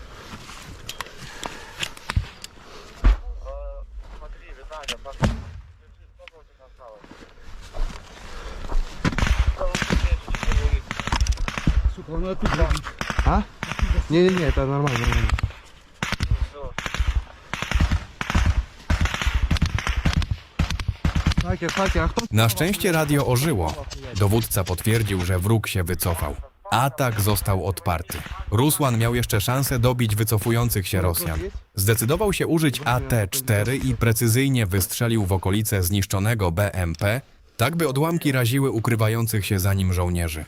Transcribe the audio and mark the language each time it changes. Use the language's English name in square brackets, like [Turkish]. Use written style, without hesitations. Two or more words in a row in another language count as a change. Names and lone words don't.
[Russian] Смотри, Виталя, держи, сколько у тебя осталось? Сука, он оттуда. А? Не-не-не, это нормально. Хакер, а кто? [Polish] Na szczęście radio ożyło. Dowódca potwierdził, że wróg się wycofał. Atak został odparty. Rusłan miał jeszcze szansę dobić wycofujących się Rosjan. Zdecydował się użyć AT-4 i precyzyjnie wystrzelił w okolice zniszczonego BMP, tak by odłamki raziły ukrywających się za nim żołnierzy.